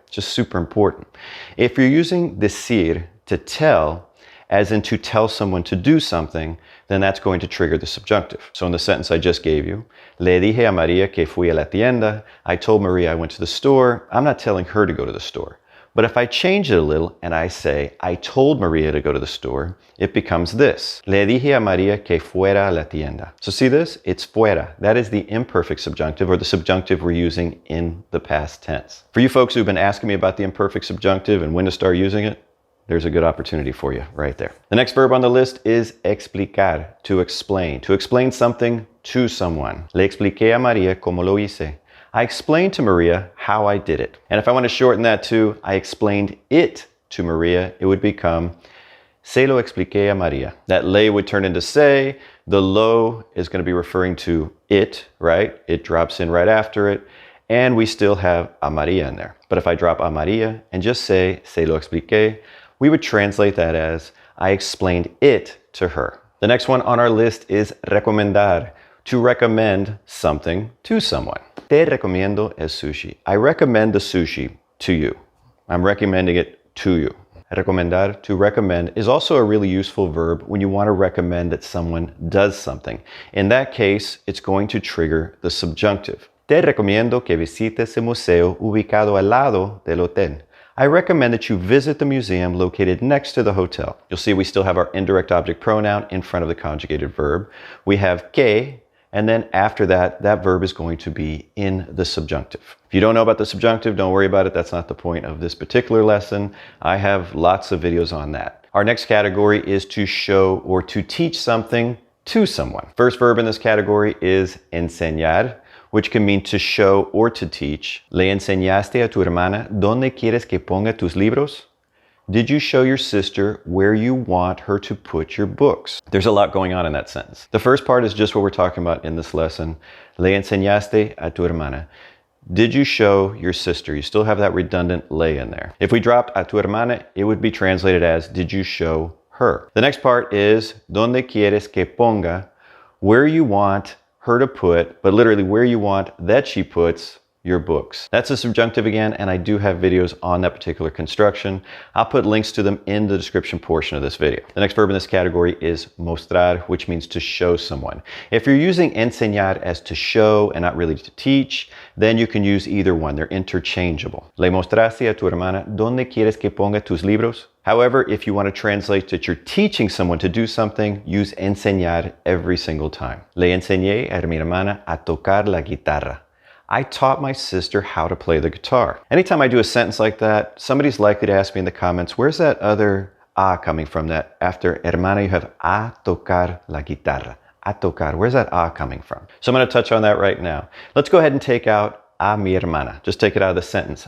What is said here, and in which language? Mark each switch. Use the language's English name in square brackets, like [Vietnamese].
[English] It's just super important. If you're using decir to tell, as in to tell someone to do something, then that's going to trigger the subjunctive. So in the sentence I just gave you, [Spanish] le dije a María que fui a la tienda. [English] I told Maria I went to the store. I'm not telling her to go to the store. But if I change it a little and I say, I told Maria to go to the store, it becomes this. [Spanish] Le dije a María que fuera a la tienda. [English] So see this? It's fuera. That is the imperfect subjunctive, or the subjunctive we're using in the past tense. For you folks who've been asking me about the imperfect subjunctive and when to start using it, there's a good opportunity for you right there. The next verb on the list is explicar, to explain something to someone. [Spanish] Le expliqué a María cómo lo hice. [English] I explained to Maria how I did it. And if I want to shorten that to, I explained it to Maria, it would become, [Spanish] Se lo expliqué a Maria. [English] That le would turn into se. The lo is going to be referring to it, right? It drops in right after it. And we still have a Maria in there. But if I drop a Maria and just say [Spanish] se lo expliqué, [English] we would translate that as I explained it to her. The next one on our list is recomendar, to recommend something to someone. [Spanish] Te recomiendo el sushi. [English] I recommend the sushi to you. I'm recommending it to you. Recomendar, to recommend, is also a really useful verb when you want to recommend that someone does something. In that case, it's going to trigger the subjunctive. [Spanish] Te recomiendo que visites el museo ubicado al lado del hotel. [English] I recommend that you visit the museum located next to the hotel. You'll see we still have our indirect object pronoun in front of the conjugated verb. We have que, and then after that, that verb is going to be in the subjunctive. If you don't know about the subjunctive, don't worry about it. That's not the point of this particular lesson. I have lots of videos on that. Our next category is to show or to teach something to someone. First verb in this category is enseñar, which can mean to show or to teach. [Spanish] ¿Le enseñaste a tu hermana dónde quieres que ponga tus libros? [English] Did you show your sister where you want her to put your books? There's a lot going on in that sentence. The first part is just what we're talking about in this lesson. [Spanish] Le enseñaste a tu hermana. [English] Did you show your sister? You still have that redundant le in there. If we dropped a tu hermana, it would be translated as did you show her? The next part is [Spanish] ¿Dónde quieres que ponga? [English] Where you want her to put, but literally where you want that she puts your books. That's a subjunctive again, and I do have videos on that particular construction. I'll put links to them in the description portion of this video. The next verb in this category is mostrar, which means to show someone. If you're using enseñar as to show and not really to teach, then you can use either one. They're interchangeable. [Spanish] Le mostraste a tu hermana dónde quieres que ponga tus libros? [English] However, if you want to translate that you're teaching someone to do something, use enseñar every single time. [Spanish] Le enseñé a mi hermana a tocar la guitarra. [English] I taught my sister how to play the guitar. Anytime I do a sentence like that, somebody's likely to ask me in the comments, where's that other a coming from? That after hermana you have [Spanish] a tocar la guitarra. A tocar, [English] where's that a coming from? So I'm going to touch on that right now. Let's go ahead and take out [Spanish] a mi hermana. [English] Just take it out of the sentence.